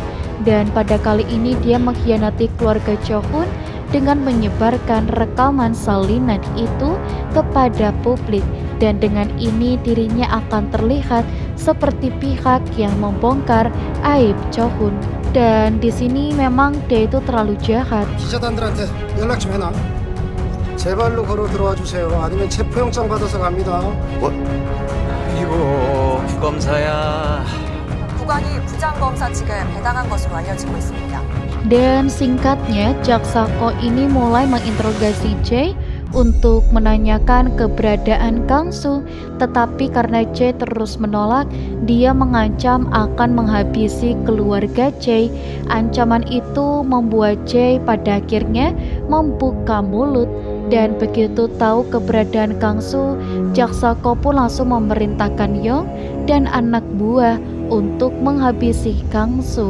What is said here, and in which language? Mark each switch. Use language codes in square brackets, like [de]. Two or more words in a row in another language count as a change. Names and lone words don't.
[id] Dan pada kali ini dia mengkhianati keluarga Chohun dengan menyebarkan rekaman salinan itu kepada publik. Dan dengan ini dirinya akan terlihat seperti pihak yang membongkar aib Chohun. Dan di sini memang dia itu terlalu jahat. [ko] 기자단들한테 연락 좀 해놔. 제발로 걸어 들어와 주세요. 아니면 체포영장 받아서 갑니다. 뭐? 이거 검사야. 부관이 부장검사 측에 배당한 것으로 알려지고 있습니다. [id] Dan singkatnya, Jaksako ini mulai menginterogasi Jae untuk menanyakan keberadaan Kangsu, tetapi karena Jae terus menolak, dia mengancam akan menghabisi keluarga Jae. Ancaman itu membuat Jae pada akhirnya membuka mulut, dan begitu tahu keberadaan Kangsu, Jaksako pun langsung memerintahkan Yong dan anak buah untuk menghabisi Kangsu.